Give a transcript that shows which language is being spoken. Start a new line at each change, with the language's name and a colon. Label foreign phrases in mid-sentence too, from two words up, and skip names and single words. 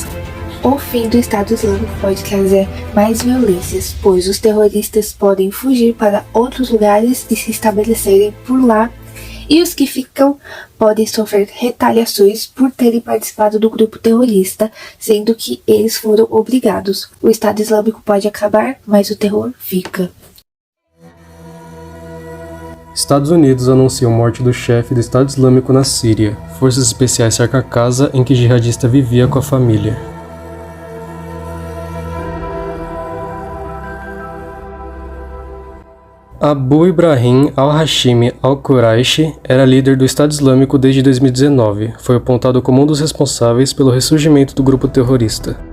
Portuguese: O fim do Estado Islâmico pode trazer mais violências, pois os terroristas podem fugir para outros lugares e se estabelecerem por lá, e os que ficam podem sofrer retaliações por terem participado do grupo terrorista, sendo que eles foram obrigados. O Estado Islâmico pode acabar, mas o terror fica. Estados Unidos anunciam morte do chefe do Estado Islâmico na Síria. Forças especiais cercam a casa em que jihadista vivia com a família. Abu Ibrahim al-Hashimi al-Quraishi era líder do Estado Islâmico desde 2019. Foi apontado como um dos responsáveis pelo ressurgimento do grupo terrorista.